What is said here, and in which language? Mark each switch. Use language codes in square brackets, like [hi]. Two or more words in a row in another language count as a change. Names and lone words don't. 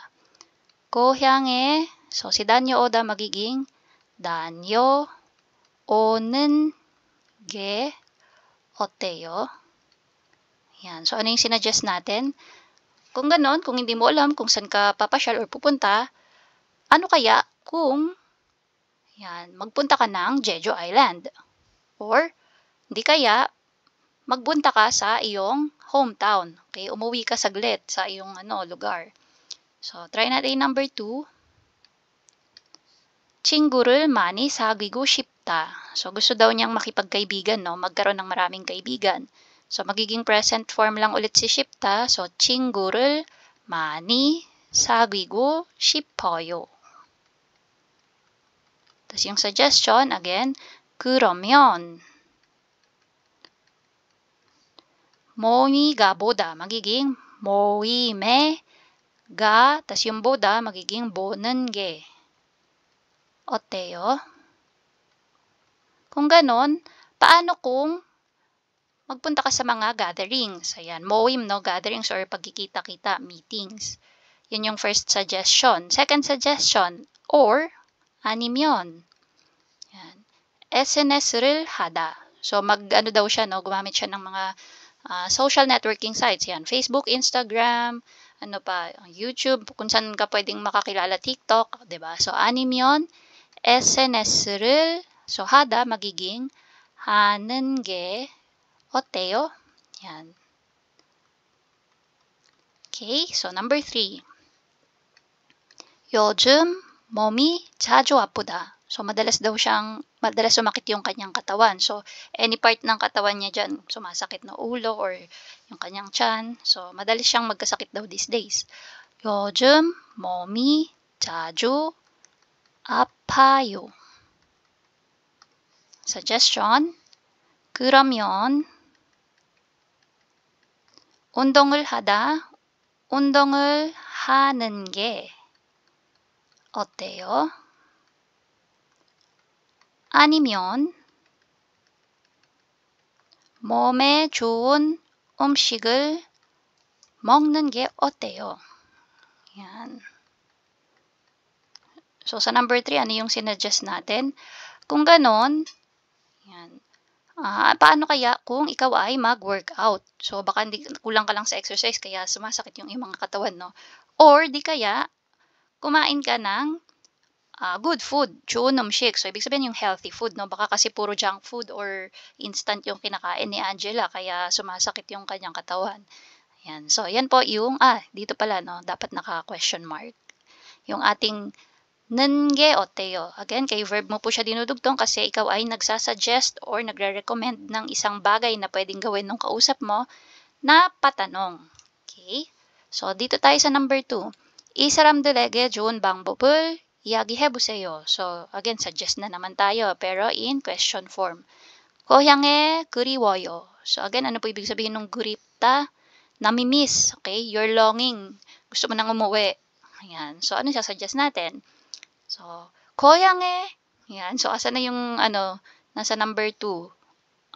[ko] 고향에, [tl] so si [ko] 다녀오다 magiging 다녀오는 게 어때요? [tl] Yan. So, ano yung sinuggest natin? Kung ganon, kung hindi mo alam kung saan ka papasyal or pupunta, ano kaya kung yan, magpunta ka ng Jeju Island? Or, hindi kaya, magpunta ka sa iyong hometown. Okay? Umuwi ka saglit sa iyong lugar. So, try natin number 2. [ko] 친구를 많이 사귀고 싶다. [tl] So, gusto daw niyang makipagkaibigan, no? Magkaroon ng maraming kaibigan. So, magiging present form lang ulit si 싶다. [ko] So, 친구를 많이 사귀고 싶어요. [tl] Tapos yung suggestion, again, [ko] 그러면 모임이가 보다 magiging 모임에 가, [tl] tas yung [ko] 보다 magiging 보는 게 어때요? [tl] Kung ganon, paano kung magpunta ka sa mga gatherings? Ayan, 모임, no? Gatherings or pagkikita-kita, meetings. Yun yung first suggestion. Second suggestion, or 아니면 yan, [ko] SNS를 하다. [tl] So, daw siya, no? Gumamit siya ng mga social networking sites. Yan, Facebook, Instagram, YouTube, kung saan ka pwedeng makakilala, TikTok, 'di ba? So, [ko] 아니면 SNS를, so, 하다 magiging 하는 게 어때요? [tl] Yan. Okay, so number 3. [ko] 요즘 몸이 자주 아프다. [tl] So, madalas sumakit yung kanyang katawan. So, [en] any part [tl] ng katawan niya dyan, sumasakit na ulo or yung kanyang tiyan. So, madalas siyang magkasakit daw [en] these days. [ko] 요즘 몸이 자주 아파요. Suggestion, 그러면 운동을 하는 게 어때요? 아니면 몸에 좋은 음식을 먹는 게 어때요? [tl] Yan. So, sa number 3, ano yung sinuggest natin? Kung ganon, yan. Paano kaya kung ikaw ay mag-workout? So, baka kulang ka lang sa exercise, kaya sumasakit yung mga katawan, no? Or, di kaya, kumain ka ng [en] good food, [ko] 좋은 음식. [tl] So, ibig sabihin yung [en] healthy food, [tl] no? Baka kasi puro [en] junk food [tl] or instant yung kinakain ni Angela, kaya sumasakit yung kanyang katawan. Ayan. So, yan po yung, dito pala, no? Dapat naka-question mark. Yung ating [ko] 는 게 어때요? [tl] Again, kay verb mo po siya dinudugtong kasi ikaw ay nagsasuggest or nagre-recommend ng isang bagay na pwedeng gawin ng kausap mo na patanong. Okay? So, dito tayo sa number 2. [ko] 이 사람들에게 좋은 방법을 이야기해보세요. [tl] So, again, suggest na naman tayo, pero [en] in question form. [ko] 고향에 그리워요. [tl] So, again, ano po ibig sabihin ng 그립다? Namimiss. Okay? [en] You're longing. [tl] Gusto mo nang umuwi. Ayan. So, ano sasuggest natin? So, 고향에, ayan. So, asa na yung, nasa number 2.